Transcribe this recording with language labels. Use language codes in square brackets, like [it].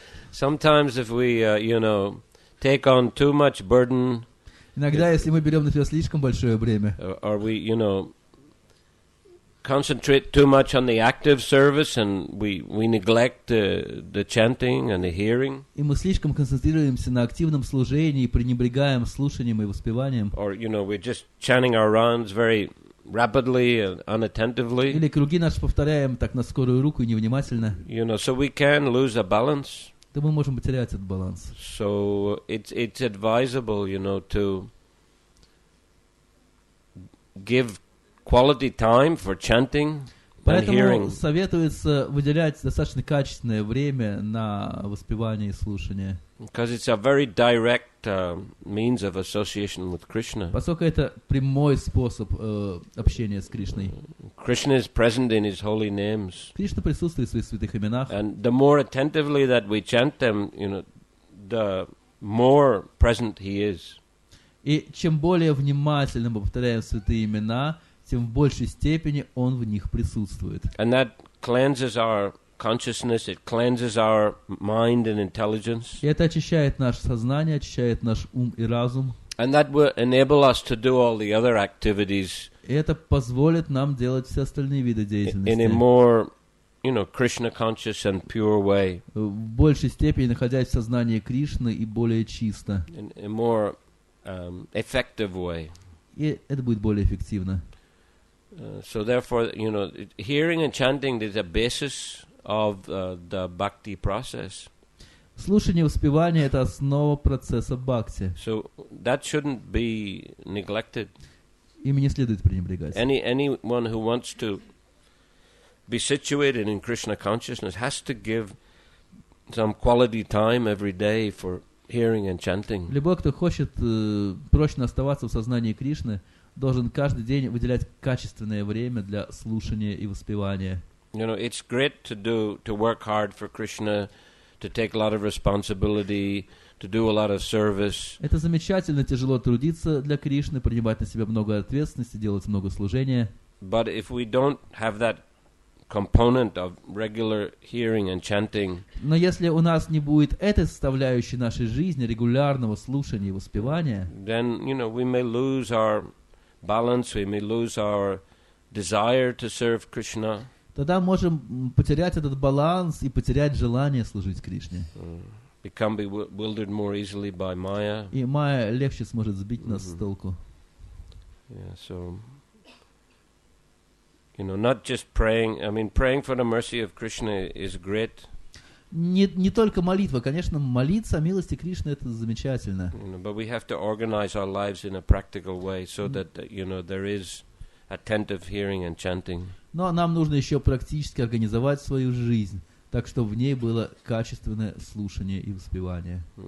[en] Sometimes if we, take on too much burden, [ru] иногда, если мы берем на себя слишком большое бремя, [en] or we, concentrate too much on the active service and we neglect the chanting and the hearing, [ru] и мы слишком концентрируемся на активном служении и пренебрегаем слушанием и воспеванием, [en] or we're just chanting our rounds very rapidly and unattentively, [ru] или круги наши повторяем так на скорую руку и невнимательно, [en] so we can lose a balance. [ru] то мы можем потерять этот баланс. [en] So it's advisable, to give quality time for chanting and hearing. [ru] Поэтому советуется выделять достаточно качественное время на воспевание и слушание. [en] Because it's a very direct means of association with Krishna. [ru] Поскольку это прямой способ общения с Кришной. [en] Krishna is present in his holy names. [ru] Кришна присутствует в своих святых именах. [en] And the more attentively that we chant them, the more present he is. [ru] И чем более внимательно мы повторяем святые имена, тем в большей степени он в них присутствует. [en] And that cleanses our consciousness, it cleanses our mind and intelligence. [ru] И это очищает наше сознание, очищает наш ум и разум. [en] And that will enable us to do all the other activities [ru] И это позволит нам делать все остальные виды [en] in a [ru] деятельности [en] more, Krishna-conscious and pure way. [ru] в большей степени находясь в сознании Кришны и более чисто. [en] In a more effective way. [ru] И это будет более эффективно. [en] So therefore, hearing and chanting is a basis of the bhakti process. [ru] Слушание и воспевание — это основа процесса бхакти. [en] So that shouldn't be neglected. [ru] Ими не следует пренебрегать. [en] Anyone who wants to be situated in Krishna consciousness has to give some quality time every day for hearing and chanting. [ru] Любой, кто хочет прочно оставаться в сознании Кришны, должен каждый день выделять качественное время для слушания и воспевания. [en] It's great to work hard for Krishna, to take a lot of responsibility, to do a lot of service. [ru] Это замечательно, тяжело трудиться для Кришны, принимать на себя много ответственности, делать много служения. [en] But if we don't have that component of regular hearing and chanting, [ru] но если у нас не будет этой составляющей нашей жизни, регулярного слушания и воспевания, [en] then we may lose our balance, we may lose our desire to serve Krishna. [ru] Тогда можем потерять этот баланс и потерять желание служить Кришне. [en] Become bewildered more easily by Maya. [ru] И Майя легче сможет сбить нас с толку. [en] Yeah, so not just praying. I mean, praying for the mercy of Krishna is great. [ru] Не только молитва, конечно, молиться о милости Кришны — это замечательно. [en] But we have to organize our lives in a practical way so that there is attentive hearing and chanting. [ru] Но нам нужно еще практически организовать свою жизнь, так чтобы в ней было качественное слушание и воспевание.